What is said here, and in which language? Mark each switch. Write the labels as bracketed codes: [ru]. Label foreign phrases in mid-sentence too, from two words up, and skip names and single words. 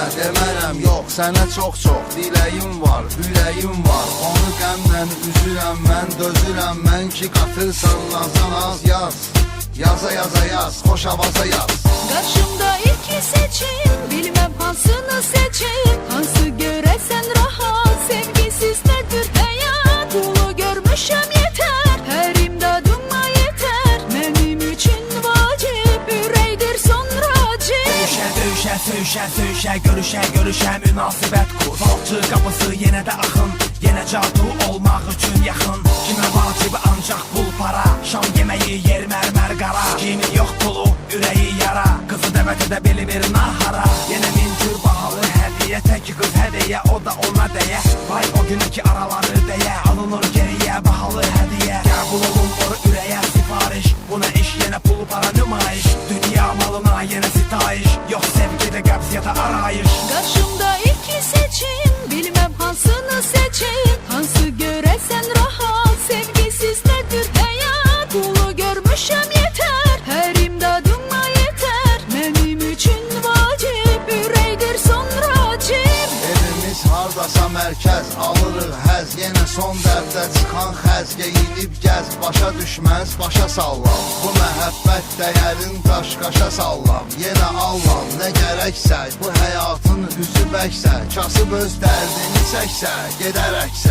[az] Demərəm yox, sənə çox-çox diləyim var, ürəyim var. Onu qəmlə üzürəm mən, dözürəm mən ki qatırsan nazan az yaz. Yaza yaza yaz, xoş avaza yaz. [tr] Karşımda iki seçim, bilmem hansını seçim. Hansı göresen rahat, sevgisiz nedir hayat. Dolu görmüşem yeter, her imdadıma yeter. Benim için vacip, üreydir sonra cip. [az] Döyüşə, döyüşə, söyüşə, söyüşə, görüşə, görüşə, münasibət kur. Falçı qapısı yenə də axın, yenə cadu olmaq üçün yaxın. Kimə vacibi ancaq pul para, şam yeməyi yer mərmər qara. Kimi yox pulu, ürəyi yara, qızı dəvət edə bilir nahara. Yenə min cür bahalı hədiyə, tək qız hədiyə, o da ona dəyə. Vay o günkü araları deyə, alınır geriyə bahalı hədiyə. Qəbul olunur ürəyə sifariş, bu nə iş, yenə pul para nümayiş. Dünya malına yenə sitayiş, yox sevgidə qəbziyyətə arayış. [tr] Karşımda iki seçim, bilmem hansını seçim. Hansı göresen rahat, sevgisiz nedir hayat. Dolu görmüşem yeter, her imdadıma yeter. Benim için vacip, üreydir sonra cip. [az] Evimiz hardasa mərkəz, alırıq həz. Yenə son dərddə çıxan xəz. Geyinib gəz, başa düşməz, başa sallam. Bu məhəbbət dəyərin daş-qaşa sallam. Yenə allam, nə gərəksə, bu həyatın üzü bəksə. Kasıb öz dərdini çəksə, gedərəksə.